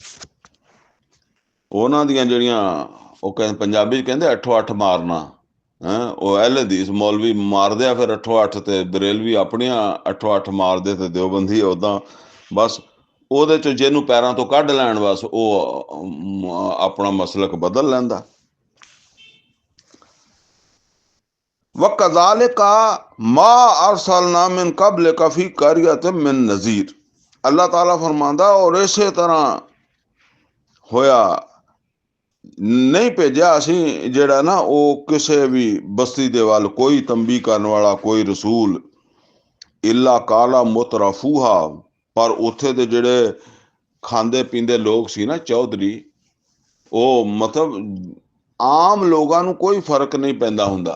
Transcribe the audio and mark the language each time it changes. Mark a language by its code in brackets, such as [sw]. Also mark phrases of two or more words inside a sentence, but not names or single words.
[pa] ਉਹਨਾਂ ਦੀਆਂ ਜਿਹੜੀਆਂ ਉਹ ਕਹਿੰਦੇ, ਪੰਜਾਬੀ 'ਚ ਕਹਿੰਦੇ 8-8 ਮਾਰਨਾ, ਉਹ ਅਹਿਲੇ ਹਦੀਸ ਮੌਲਵੀ ਮਾਰਦੇ ਆ ਫਿਰ 8-8, ਤੇ ਬਰੇਲਵੀ ਆਪਣੀਆਂ 8-8 ਮਾਰਦੇ, ਤੇ ਦਿਓਬੰਦੀ ਉੱਦਾਂ ਬਸ ਉਹਦੇ 'ਚ ਜਿਹਨੂੰ ਪੈਰਾਂ ਤੋਂ ਕੱਢ ਲੈਣ, ਬਸ ਉਹ ਆਪਣਾ ਮਸਲਕ ਬਦਲ ਲੈਂਦਾ। [ar] وكذلك ما أرسلنا من قبلك في قرية من نذير. [pa] ਅੱਲਾਹ ਤਾਲਾ ਫ਼ਰਮਾਂਦਾ, ਔਰ ਇਸੇ ਤਰ੍ਹਾਂ ਹੋਇਆ ਨਹੀਂ ਭੇਜਾ ਅਸੀਂ ਜਿਹੜਾ ਨਾ ਉਹ ਕਿਸੇ ਵੀ ਬਸਤੀ ਦੇ ਵੱਲ ਕੋਈ ਤੰਬੀ ਕਰਨ ਵਾਲਾ, ਕੋਈ ਰਸੂਲ, [ar] إلا قال مترفوها, [pa] ਪਰ ਉੱਥੇ ਦੇ ਜਿਹੜੇ ਖਾਂਦੇ ਪੀਂਦੇ ਲੋਕ ਸੀ ਨਾ, ਚੌਧਰੀ, ਉਹ ਮਤਲਬ ਆਮ ਲੋਕਾਂ ਨੂੰ ਕੋਈ ਫਰਕ ਨਹੀਂ ਪੈਂਦਾ ਹੁੰਦਾ।